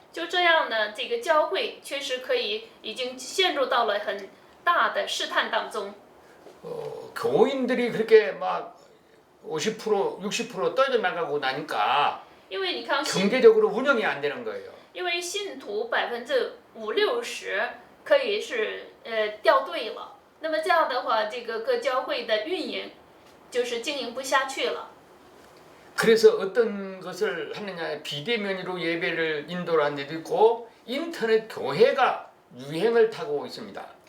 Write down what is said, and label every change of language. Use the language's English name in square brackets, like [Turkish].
[Chinese] 就这样呢，这个教会确实已经陷入到了很大的试探当中。 [Korean] 교인들이 그렇게 막 50%, 60% 떨어져 나가고 나니까 [Chinese] 因为你看 [Korean] 경제적으로 운영이 안 되는 거예요. [Chinese] 因为信徒50%-60%可以是掉队了，那么这样的话，这个各教会的运营就是经营不下去了。 [Korean] 그래서 어떤 것을 하느냐 비대면으로 예배를 인도를 하는 데도 있고 인터넷 교회가 유행을 타고 있습니다.